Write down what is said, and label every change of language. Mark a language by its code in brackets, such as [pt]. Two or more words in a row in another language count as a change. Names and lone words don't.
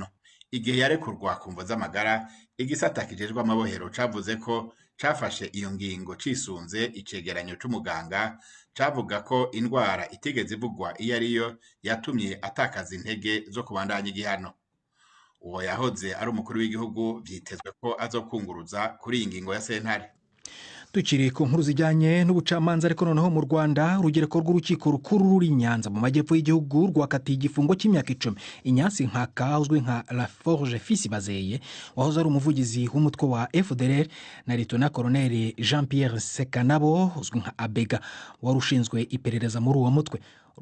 [rn] Igihe yarekurwa ku mvo z'amagara, igisata kijejwe amabohero cavuze ko cafashe iyo ngingo cisunze icegeranyo c'umuganga cavuga ko indwara itigeze ivugwa iyo ariyo yatumye atakaza intege zo kubandanya igihano. Uwo yahoze ari umukuru w'igihugu vyitezwe ko azokunguruza kuri iyi ngingo ya sentare. [rw] Tukiri ku nkuru zijyanye n'ubucamanza ariko noneho mu Rwanda, urugereko rw'urukiko rukuru ruri Nyanza mu majyepfo y'igihugu rwakatiye igifungo cy'imyaka 10 Inyasi Nkaka uzwi nka La Forge Fils Bazeye wahoze ari umuvugizi w'umutwe wa FDLR na Lieutenant Colonel Jean Pierre Sekanabo uzwi nka Abega warushinzwe iperereza muri uwo mutwe.